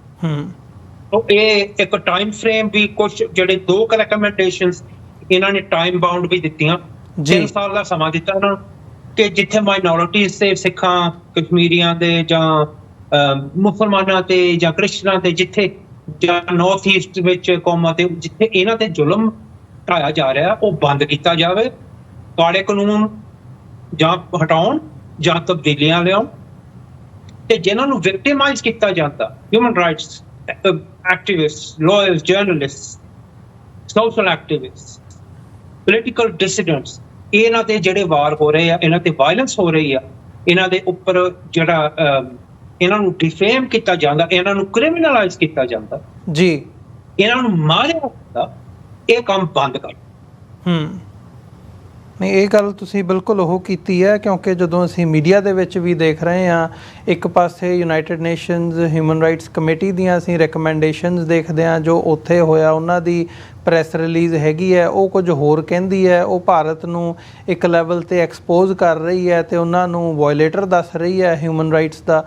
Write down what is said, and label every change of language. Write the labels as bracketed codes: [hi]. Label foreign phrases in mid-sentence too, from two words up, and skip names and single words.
[pa] तो ਇਹ ਇੱਕ [en] time frame [pa] ਵੀ ਕੁਝ ਜਿਹੜੇ ਦੋ ਰეკਮੈਂਡੇਸ਼ਨਸ ਇਹਨਾਂ ਨੇ [en] time bound [pa] ਵੀ ਦਿੱਤੀਆਂ, 3 ਸਾਲ ਦਾ ਸਮਾਂ ਦਿੱਤਾ ਇਹਨਾਂ ਨੂੰ ਕਿ ਜਿੱਥੇ ਮਾਈਨੋਰਿਟੀਜ਼ ਤੇ ਸਿੱਖਾਂ, ਕਸ਼ਮੀਰੀਆਂ ਦੇ ਜਾਂ ਮੁਸਲਮਾਨਾਂ ਤੇ ਜਾਂ ਕ੍ਰਿਸਚਨਾਂ ਤੇ, ਜਿੱਥੇ ਜਾਂ ਨਾਰਥ ਈਸਟ ਵਿੱਚ ਕੌਮਾਂ ਤੇ ਜਿੱਥੇ ਇਹਨਾਂ ਤੇ ਜ਼ੁਲਮ ਢਾਇਆ ਜਾ ਰਿਹਾ ਉਹ ਬੰਦ ਕੀਤਾ ਜਾਵੇ। ਕਾਲੇ ਕਾਨੂੰਨ ਜਾਂ ਹਟਾਉਣ ਜਾਂ ਤਬਦੀਲੀਆਂ ਲਿਆਉਣ, ਤੇ ਜਿਨ੍ਹਾਂ ਨੂੰ ਵਿਕਟਿਮਾਈਜ਼ ਕੀਤਾ ਜਾਂਦਾ, [en] human rights activists, lawyers, journalists, social activists, political dissidents, [pa] ਇਹਨਾਂ ਤੇ ਜਿਹੜੇ ਵਾਰ ਹੋ ਰਹੇ ਆ, ਇਹਨਾਂ ਤੇ ਵਾਇਲੈਂਸ ਹੋ ਰਹੀ ਆ, ਇਹਨਾਂ ਦੇ ਉੱਪਰ ਜਿਹੜਾ ਇਹਨਾਂ ਨੂੰ ਡਿਫੇਮ ਕੀਤਾ ਜਾਂਦਾ, ਇਹਨਾਂ ਨੂੰ ਕ੍ਰਿਮੀਨਲਾਈਜ਼ ਕੀਤਾ ਜਾਂਦਾ ਜੀ, ਇਹਨਾਂ ਨੂੰ ਮਾਰਿਆ ਜਾਂਦਾ, ਇਹ ਕੰਮ ਬੰਦ ਕਰ। ਨਹੀਂ, ਇਹ ਗੱਲ ਤੁਸੀਂ ਬਿਲਕੁਲ ਉਹ ਕੀਤੀ ਹੈ, ਕਿਉਂਕਿ ਜਦੋਂ ਅਸੀਂ ਮੀਡੀਆ ਦੇ ਵਿੱਚ ਵੀ ਦੇਖ ਰਹੇ ਹਾਂ, ਇੱਕ ਪਾਸੇ ਯੂਨਾਈਟਿਡ ਨੇਸ਼ਨਸ ਹਿਊਮਨ ਰਾਈਟਸ ਕਮੇਟੀ ਦੀਆਂ ਅਸੀਂ ਰეკਮੈਂਡੇਸ਼ਨਸ ਦੇਖਦੇ ਹਾਂ, ਜੋ ਉੱਥੇ ਹੋਇਆ ਉਹਨਾਂ ਦੀ [en] press release [pa] ਹੈਗੀ ਹੈ, ਉਹ ਕੁਝ ਹੋਰ ਕਹਿੰਦੀ ਹੈ, ਉਹ ਭਾਰਤ ਨੂੰ ਇੱਕ ਲੈਵਲ 'ਤੇ ਐਕਸਪੋਜ਼ ਕਰ ਰਹੀ ਹੈ ਤੇ ਉਹਨਾਂ ਨੂੰ ਵਾਇਲੇਟਰ ਦੱਸ ਰਹੀ ਹੈ [en] human rights [pa] ਦਾ।